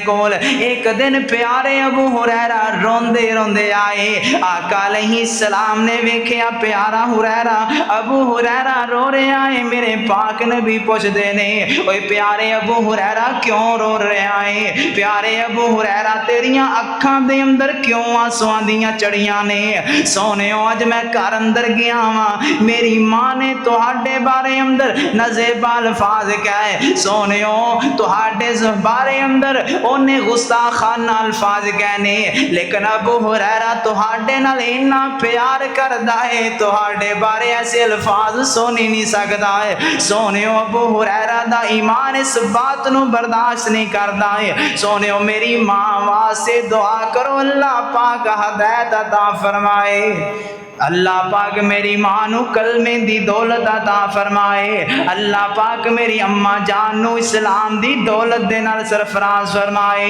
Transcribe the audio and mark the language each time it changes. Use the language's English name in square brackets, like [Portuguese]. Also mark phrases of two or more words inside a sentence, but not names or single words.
[Punjabi] کول ایک دن پیارے ابو ہریرہ روندے روندے آئے، آقا [Arabic] علیہ السلام [Punjabi] نے ویکھیا پیارا ہریرہ ابو ہریرہ رو رہے آئے، میرے پاک نبی پوچھ دے نے اوے پیارے ابو ہریرہ کیوں رو رہے آئے، پیارے ابو ہریرہ تیریاں اکھاں دے اندر کیوں آنسواں دیاں چڑیاں نے، سونےو اج میں گھر اندر گیا واں میری ماں نے تہاڈے بارے اندر نازیبا الفاظ کہے، سونےو تہاڈے بارے اندر اونے گستاخانہ الفاظ کہنے، لیکن ابو ہریرہ تہاڈے نال اتنا پیار کردا ہے تہاڈے بارے ایسے الفاظ سن ہی نہیں سکدا ہے۔ سونےو ابو ہریرہ دا ایمان اس بات نو برداشت نہیں کردا ہے۔ سونےو میری ماں واسطے دعا کرو اللہ پاک ہدایت عطا فرمائے، اللہ پاک میری ماں نو کلمے دی دولت عطا فرمائے، اللہ پاک میری اماں جان نو اسلام دی دولت دے نال سرفراز فرمائے۔